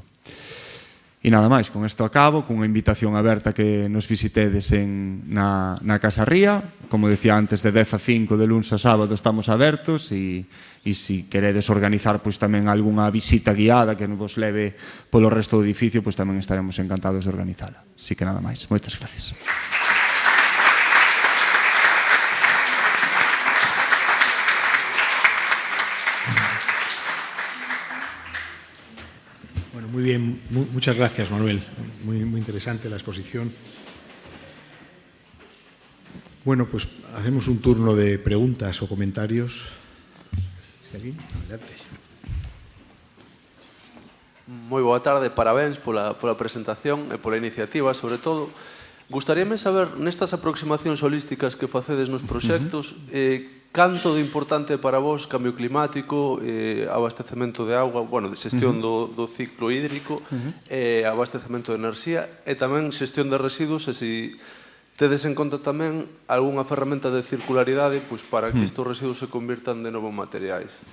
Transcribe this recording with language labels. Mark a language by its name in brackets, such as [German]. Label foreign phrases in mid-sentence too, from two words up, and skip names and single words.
[Galician] E nada máis, con isto acabo, cunha invitación aberta que nos visitedes na Casa Ría. Como decía antes, de 10 a 5 de luns a sábado estamos abertos, e se queredes organizar tamén algunha visita guiada que nos leve polo resto do edificio, tamén estaremos encantados de organizala. Así que nada máis, moitas gracias. [Spanish] Muy bien, muchas gracias, Manuel. Muy interesante la exposición. Bueno, hacemos un turno de preguntas o comentarios. Adelante. [Galician] Moi boa tarde, parabéns pola presentación e pola iniciativa, sobre todo. Gustaríame saber, nestas aproximacións holísticas que facedes nos proxectos, canto de importante para vos cambio climático, abastecemento de auga, de xestión do ciclo hídrico, abastecemento de enerxía e tamén xestión de residuos, e se tedes en conta tamén algunha ferramenta de circularidade para que estes residuos se convirtan de novo en materiais.